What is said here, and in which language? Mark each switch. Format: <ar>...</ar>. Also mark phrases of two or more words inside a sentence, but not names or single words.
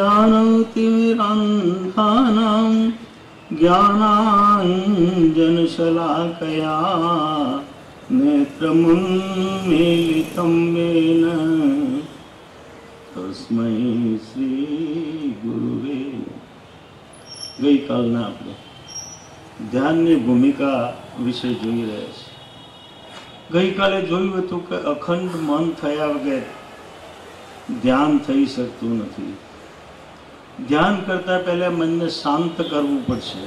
<sa>अज्ञानतिमिरान्धानां ज्ञानाञ्जनशलाकया नेत्रमुन्मीलितं येन तस्मै श्री गुरुवे</sa> <gu>ગઈ કાલના આપણે ધ્યાનની ભૂમિકા વિશે જોઈ રહ્યા છીએ. ગઈકાલે જોયું હતું કે અખંડ મન થયા વગર ધ્યાન થઈ શકતું નથી. ધ્યાન કરતા પહેલા મનને શાંત કરવું પડશે.</gu>